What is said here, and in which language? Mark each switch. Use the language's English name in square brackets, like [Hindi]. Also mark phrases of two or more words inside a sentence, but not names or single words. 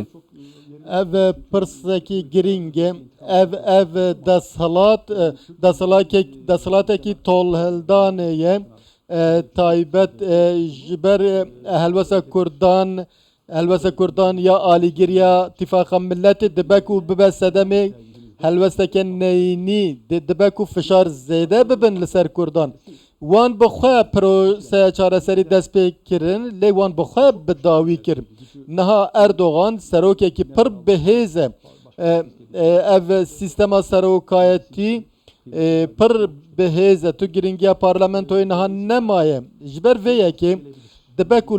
[Kurdish] Ev pirsekî giring e ev desthilatekî tolhildanê ye taybet ji ber helwesta Kurdan ya alîgiriya Tîfaqa Milletê dibe ku bibe sedemê helwesteke neyînî dibe ku fişar zêde bibin li ser Kurdan وان بخوا پروسه چارەسەری دەست پێ kirin lê wan bixwe bi dawî kir niha Erdogan serokekî pir bihêze ev sîstema serokayetî pir bihêze tu giringiya parlamentoyê niha nemaye ji ber vê yekê dibe ku